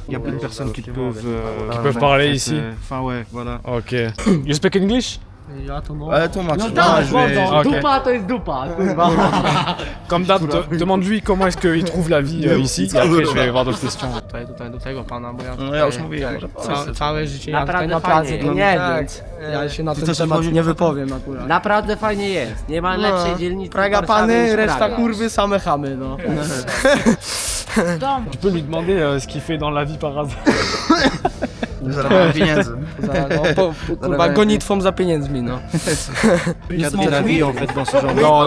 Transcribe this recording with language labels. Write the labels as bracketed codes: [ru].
[fr] il y a plus de personnes qui peuvent parler ici. Enfin ouais, voilà. [en] Ok. You speak English? [pl] Ale tłumacz. Dupa to jest dupa, [fr] Comme d'hab, demande-lui comment est-ce qu'il trouve la vie ici et après je vais avoir d'autres questions. [pl] Tutaj do tego pana, bo ja No ja już mówiłem. całe życie ja tutaj na pracy to nie wiem. Ja się na ten temat nie wypowiem akurat. Naprawdę fajnie jest, nie ma lepszej dzielnicy. Praga pany, reszta kurwy, same chamy, no. [fr] Tu peux lui demander ce qu'il fait dans la vie par hasard. [pl] Zarabiam pieniędzy. Kurwa, gonitwą za pieniędzmi, no. [fr] Il y a de la vie en fait dans ce genre de...